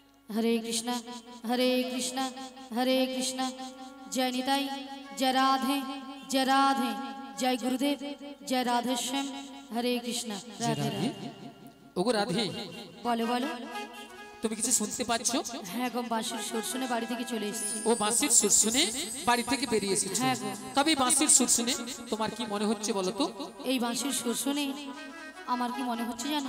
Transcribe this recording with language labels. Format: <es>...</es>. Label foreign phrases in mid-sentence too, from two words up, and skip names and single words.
<hi>हरे कृष्णा हरे कृष्णा जय निताई जय राधे जय गुरुदेव जय राधे श्याम हरे कृष्णा राधे राधे</hi> <bn>ওগো রাধে</bn> <hi>बोलो बोलो</hi> <bn>তুমি কিছু শুনতে পাচ্ছো? হ্যাঁ গো বাঁশির সুর শুনে বাড়ি থেকে চলে এসেছি ও বাঁশির সুর শুনে বাড়ি থেকে বেরিয়ে এসেছো। হ্যাঁ গো। তবে বাঁশির সুর শুনে তোমার কি মনে হচ্ছে বলো তো? এই বাঁশির সুর শুনে আমার কি মনে হচ্ছে জানো?</bn>